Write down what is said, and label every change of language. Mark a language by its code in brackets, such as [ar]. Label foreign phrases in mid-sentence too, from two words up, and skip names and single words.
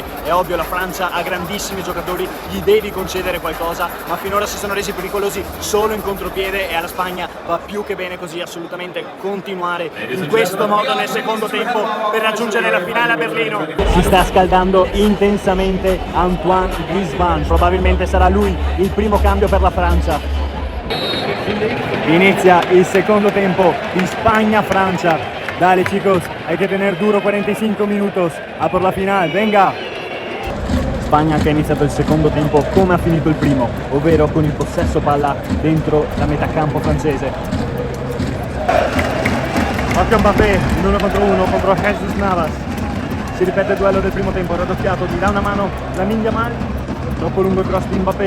[it] È ovvio, la Francia ha grandissimi giocatori, gli devi concedere qualcosa, ma finora si sono resi pericolosi solo in contropiede e alla Spagna va più che bene così, assolutamente continuare in questo modo nel secondo tempo per raggiungere la finale a Berlino. Si sta scaldando intensamente Antoine Griezmann, probabilmente sarà lui il primo cambio per la Francia. Inizia il secondo tempo di Spagna-Francia. [es] Dale chicos, hay que tener duro 45 minutos a por la final, venga! [it] Spagna che ha iniziato il secondo tempo come ha finito il primo, ovvero con il possesso palla dentro la metà campo francese. Occhio Mbappé, in 1 contro 1 contro Jesus Navas. Si ripete il duello del primo tempo, raddoppiato, gli dà una mano Lamine Yamal, troppo lungo il cross di Mbappé.